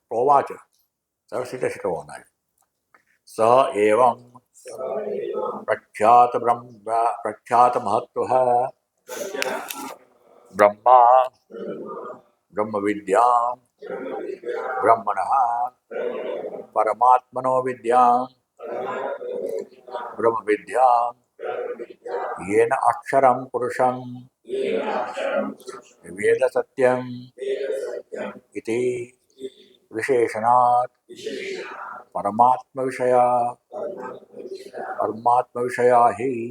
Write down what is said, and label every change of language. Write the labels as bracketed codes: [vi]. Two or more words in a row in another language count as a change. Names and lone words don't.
[gu] પ્રોવા છે, સરસ રીતે શીખવવાના છે. [sa] स एवं प्रख्यात महत्व ब्रह्मा ब्रह्म विद्या ब्रह्मण परमात्मनो विद्या ब्रह्म विद्या બ્રહ્મણ પરમાત્મનો વિદ્યા બ્રહ્મ વિદ્યા येन अक्षरं पुरुषं वेद सत्यम इति विशेषणात् परमात्म विषया हि